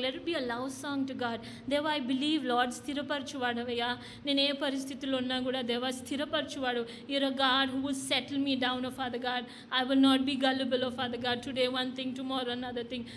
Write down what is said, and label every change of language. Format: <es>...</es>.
<en>Let it be a love song to God. Deva, I believe, Lord,</en> <te>స్థిరపరచువాడవయ్యా. నేను ఏ పరిస్థితిలో ఉన్నా కూడా దేవా స్థిరపరచువాడు.</te> <en>You're a God who will settle me down, oh Father God. I will not be gullible, oh Father God. Today one thing, tomorrow another thing.</en>